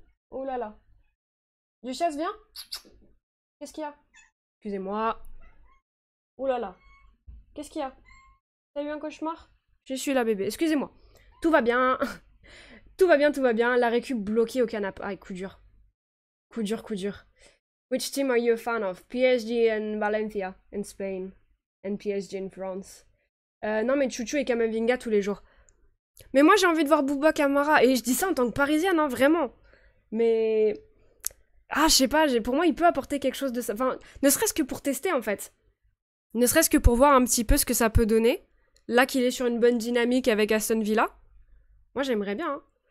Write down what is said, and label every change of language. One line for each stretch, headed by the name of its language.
French: Oh là là. Duchesse, viens. Qu'est-ce qu'il y a? Excusez-moi. Oh là là. Qu'est-ce qu'il y a? T'as eu un cauchemar? Je suis là, bébé. Excusez-moi. Tout va bien. Tout va bien. La récup bloquée au canapé. Ah, coup dur. Coup dur.
English: Which team are you a fan of? PSG and Valencia in Spain. And PSG in France.
French: Non, mais Chouchou et Kamavinga tous les jours. Mais moi, j'ai envie de voir Bouba Kamara. Et je dis ça en tant que Parisienne, hein, vraiment. Mais... Ah, je sais pas, pour moi, il peut apporter quelque chose de ça. Enfin, ne serait-ce que pour tester, en fait. Ne serait-ce que pour voir un petit peu ce que ça peut donner. Là qu'il est sur une bonne dynamique avec Aston Villa. Moi, j'aimerais bien, hein.